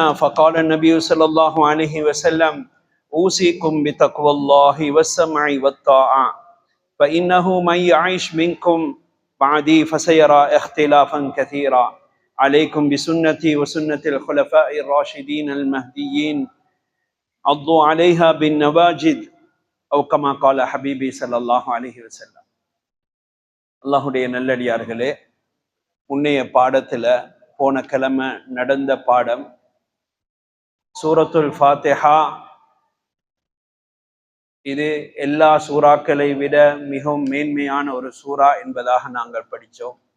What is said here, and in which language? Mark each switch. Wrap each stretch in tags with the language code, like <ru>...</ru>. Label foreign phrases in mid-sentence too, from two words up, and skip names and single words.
<ar>فقال النبي صلى الله عليه وسلم: أوصيكم بتقوى الله والسمع والطاعة، فإنه من يعيش منكم بعدي فسيرى اختلافا كثيرا، عليكم بسنتي وسنة الخلفاء الراشدين المهديين، عضوا عليها بالنواجذ، أو كما قال حبيبي صلى الله عليه وسلم.</ar> <ta>அல்லாஹுடைய நல்லடியார்களே, முன்னைய பாடத்துல போன கிழமை நடந்த பாடம் சூரத்துல் ஃபாத்திஹா. இது எல்லா சூறாக்களை விட மிகவும் மேன்மையான ஒரு சூறா என்பதாக நாங்கள் படித்தோம்.</ta>